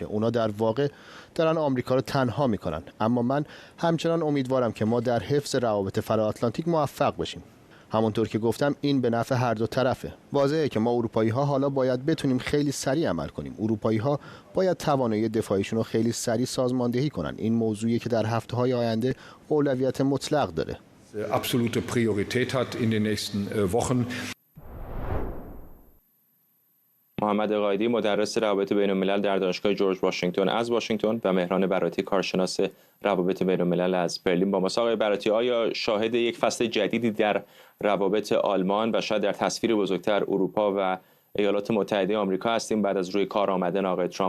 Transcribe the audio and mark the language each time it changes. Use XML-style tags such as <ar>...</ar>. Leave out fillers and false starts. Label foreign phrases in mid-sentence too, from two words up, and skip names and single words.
<fa>اونا در واقع دارن آمریکا رو تنها میکنن. اما من همچنان امیدوارم که ما در حفظ روابط فراتلانتیک موفق بشیم. همونطور که گفتم این به نفع هر دو طرفه. واضحه که ما اروپایی‌ها حالا باید بتونیم خیلی سریع عمل کنیم. اروپایی‌ها باید توانایی دفاعیشون رو خیلی سریع سازماندهی کنن. این موضوعی که در هفته‌های آینده اولویت مطلق داره.</fa> <de>Absolute Priorität hat in den nächsten Wochen.</de> <fa>محمد قائدی، مدرس روابط بین الملل در دانشگاه جورج واشنگتن از واشنگتن و مهران براتی، کارشناس روابط بین الملل از برلین با ماست. آقای براتی، آیا شاهد یک فصل جدیدی در روابط آلمان و شاید در تصویر بزرگتر اروپا و ایالات متحده آمریکا هستیم بعد از روی کار آمدن آقای ترامپ؟</fa>